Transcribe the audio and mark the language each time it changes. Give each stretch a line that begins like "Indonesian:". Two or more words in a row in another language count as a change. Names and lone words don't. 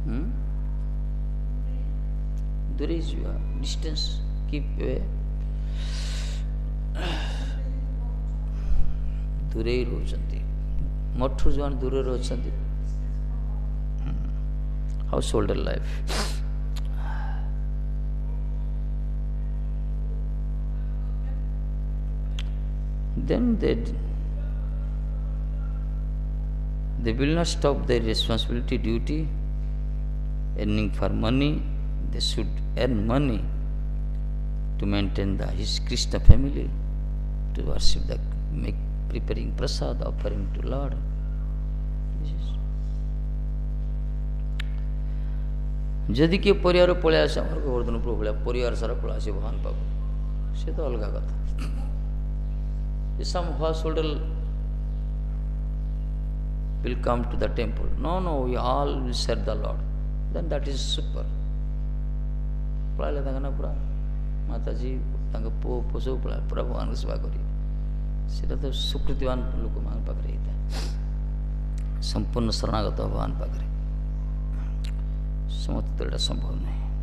Odia: ଦୂରେଇ ଯିବା,
English: distance keep a,
Odia: ଦୂରେଇ ରହୁଛନ୍ତି। ମଠରୁ ଯେଉଁମାନେ ଦୂରରେ ଅଛନ୍ତି,
English: house holder life. Then they will not stop their responsibility, duty, earning for money. They should earn money to maintain his Krishna family, to worship the, preparing prasad, offering to Lord.
Odia: ଯଦି କିଏ ପରିବାର ପଳେଇ ଆସେ, ଆମର ଗୋବର୍ଦ୍ଧନ ପ୍ରଭୁ ଭଳିଆ ପରିବାର ସାରା ପଳେଇ ଆସେ ଭଗବାନ ପାଖକୁ, ସେ ତ ଅଲଗା କଥା।
English: Some householder will come to the temple. No, we all will serve the Lord. Then that is super.
Odia: ପଳାଇଲେ ତାଙ୍କ ନା ପୁରା ମାତାଜୀ ତାଙ୍କ ପୁଅ ସବୁ ପଳାଏ ପୁରା ଭଗବାନଙ୍କ ସେବା କରି। ସେଇଟା ତ ସୁକୃତିବାନ ଲୋକମାନଙ୍କ ପାଖରେ ହେଇଥାଏ, ସମ୍ପୂର୍ଣ୍ଣ ଶରଣାଗତ ଭଗବାନ ପାଖରେ। ସମସ୍ତେ ତ ଏଇଟା ସମ୍ଭବ ନାହିଁ।